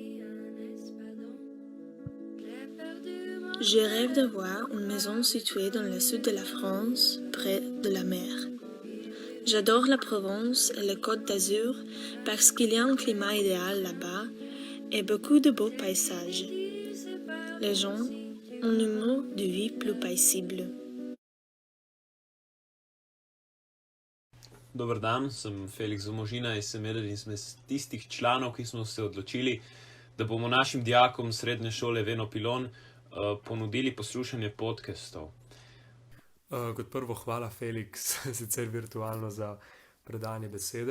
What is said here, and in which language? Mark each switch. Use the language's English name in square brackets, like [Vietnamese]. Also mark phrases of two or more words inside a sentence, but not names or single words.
[French] Je rêve d'avoir une maison située dans le sud de la France, près de la mer. J'adore la Provence et la Côte d'Azur parce qu'il y a un climat idéal là-bas et beaucoup de beaux paysages. Les gens ont un mot de vie plus paisible. [Slovenian] Dober dan, sem Felix Zamožina in sem eden izmed tistih članov, ki smo se odločili, da bomo našim dijakom srednje šole Veno Pilon ponudili poslušanje podcastov. Kot prvo hvala, Felix, sicer virtualno za predanje besede.